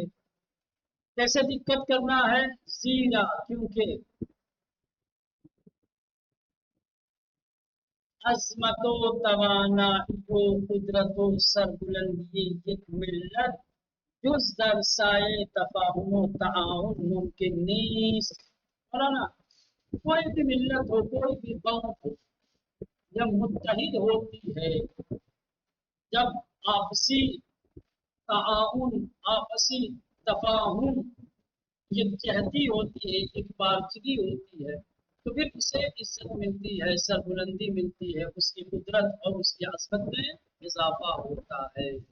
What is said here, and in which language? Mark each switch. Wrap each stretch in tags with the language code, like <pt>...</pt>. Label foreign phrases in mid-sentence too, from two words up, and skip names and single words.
<ur>کیسے دقت کرنا ہے؟</ur> <fa>زیرا کیونکہ عظمت و توانائی و قدرت و سربلندی یک ملت جز در سائے تفاہم و تعاون ممکن نیست۔</fa> <ur>مولانا کوئی بھی ملت ہو، کوئی بھی قوم ہو، جب متحد ہوتی ہے، جب آپسی تعاون، آپسی تفاہم یکجہتی ہوتی ہے، ایک بارچگی ہوتی ہے، تو پھر اسے عزت ملتی ہے، سربلندی ملتی ہے، اس کی قدرت اور اس کی عظمت میں اضافہ ہوتا ہے۔</ur>